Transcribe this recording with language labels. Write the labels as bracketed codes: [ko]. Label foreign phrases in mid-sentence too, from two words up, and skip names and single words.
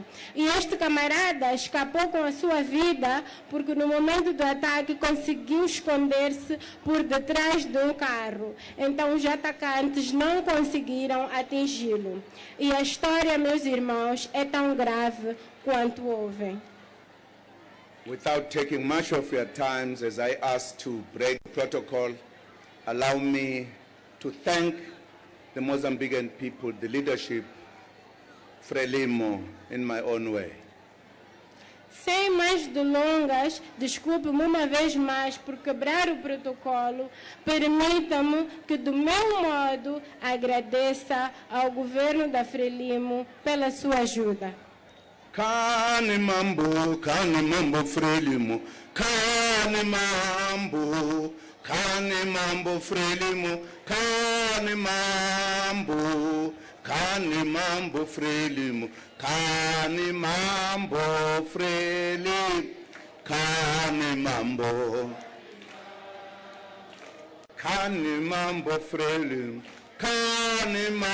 [pt] E este camarada escapou com a sua vida porque no momento do ataque conseguiu esconder-se por detrás de um carro. Então os atacantes não conseguiram atingi-lo. E a história, meus irmãos, é tão grave quanto ouvem. [en] Without taking much of your time, as I ask to break protocol, allow me to thank the Mozambican people, the leadership, Frelimo, in my own way. [pt] Sem mais delongas, desculpe-me uma vez mais por quebrar o protocolo, permita-me que, do meu modo, agradeça ao governo da Frelimo pela sua ajuda. [ts] Kani mambo Frelimo, kani mambo Frelimo, kani mambo Frelimo, kani mambo Frelimo, kani mambo Frelimo, kani